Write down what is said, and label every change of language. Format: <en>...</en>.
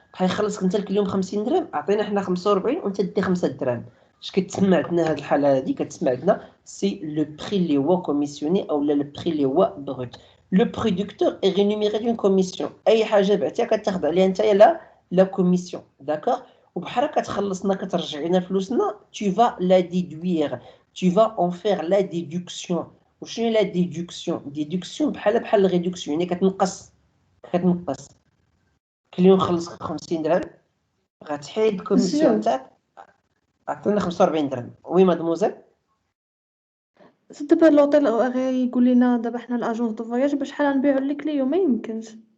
<ar>غيخلصك انت اليوم 50 درهم، عطينا حنا 45 وانت دي 5 درهم. اش كتسمع عندنا هاد الحاله هادي؟ كتسمع عندنا سي لو بري اللي هو كوميسيوني او لو بري اللي هو بروت. لو برودكتور اي رينوميري دون كوميسيون. اي حاجه بعتيها كتاخذ عليها نتايا لا كوميسيون. داكوغ. وبحال كتخلصنا كترجع لنا فلوسنا،</ar> <fr>tu vas la déduire, tu vas en faire la déduction.</fr> <ar>وشنو هي لا ديدكسيون؟ ديدكسيون بحال الريدكسيون، يعني كتنقص. كل يوم خلصك 50 درهم، غتحيد الكوميسيون</ar> <fr>مسيو</fr> <ar>تاعك، عطينا 45 درهم. وي مادموزيل. دابا لوطيل غيقول لنا دابا حنا الاجونس دو فواياج بشحال غنبيعو للكليو؟ ما يمكنش.</ar>